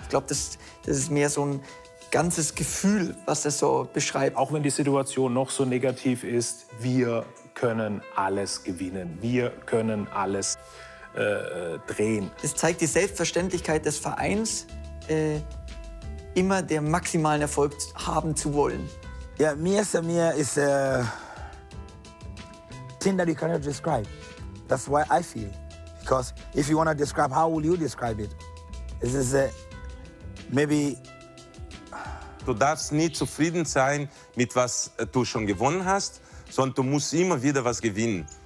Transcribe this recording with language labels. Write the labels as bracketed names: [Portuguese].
[German] Ich glaube, das ist mehr so ein ganzes Gefühl, was das so beschreibt. Auch wenn die Situation noch so negativ ist, wir können alles gewinnen, wir können alles drehen. Das zeigt die Selbstverständlichkeit des Vereins, immer den maximalen Erfolg haben zu wollen. [English] Yeah, Mia San Mia is a thing that you cannot describe. That's why I feel. Because if you want to describe, how will you describe it? This is maybe. [German] Du darfst nie zufrieden sein mit was du schon gewonnen hast, sondern du musst immer wieder was gewinnen.